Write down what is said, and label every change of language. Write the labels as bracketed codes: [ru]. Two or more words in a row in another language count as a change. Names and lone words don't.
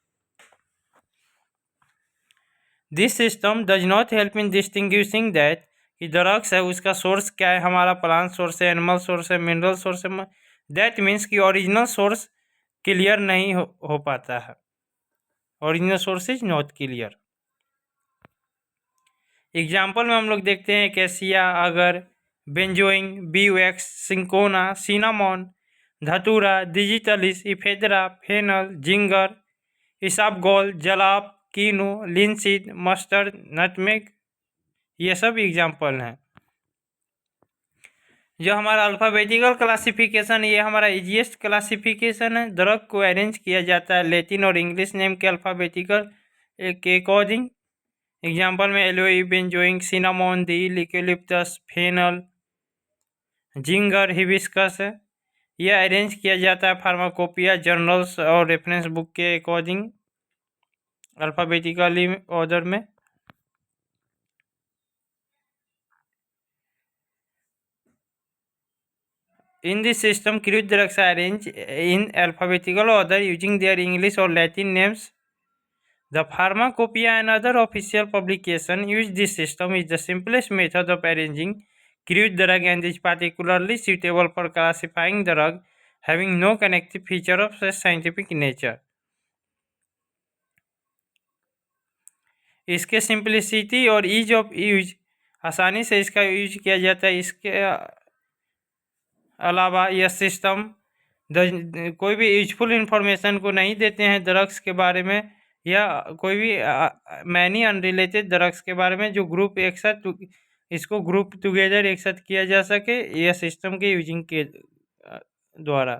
[en] this system does not help in distinguishing that [hi] कि ड्रग्स है उसका सोर्स क्या है, हमारा [en] plant source [hi] है, [en] animal source [hi] है, [en] mineral source [hi] है। [en] that means [hi] कि [en] original source [hi] क्लियर नहीं हो पाता है। [en] original source is not clear. [hi] एग्जाम्पल में हम लोग देखते हैं [en] cassia, agar, benzoin, beeswax, cinchona, cinnamon, datura, digitalis, ephedra, fennel, ginger, isabgol, jalap, kino, linseed, mustard, nutmeg, [hi] ये सब एग्जाम्पल हैं। जो हमारा [en] alphabetical classification [hi] ये हमारा [en] easiest classification [hi] है। ड्रग को अरेंज किया जाता है लैटिन और [en] English name [hi] के अल्फ़ाबेटिकल के अकॉर्डिंग। एग्जाम्पल में [en] aloe, benzoin, cinnamon, dill, eucalyptus, fennel, ginger, hibiscus है। [hi] यह अरेंज किया जाता है [en] pharmacopoeia journals [hi] और [en] reference book [hi] के अकॉर्डिंग [en] alphabetically order [hi] में। [en] In this system, crude drugs are arranged in alphabetical order using their English or Latin names. The Pharmacopoeia and other official publications use this system is the simplest method of arranging crude drug and is particularly suitable for classifying drug having no connective feature of such scientific nature. [hi] इसके सिंप्लिसिटी और [en] ease of use, [hi] आसानी से इसका यूज किया जाता है। इसके अलावा यह सिस्टम कोई भी [en] useful information [hi] को नहीं देते हैं ड्रग्स के बारे में या कोई भी [en] many unrelated drugs [hi] के बारे में जो ग्रुप एक साथ इसको [en] group together [hi] एक साथ किया जा सके यह सिस्टम के यूजिंग के द्वारा।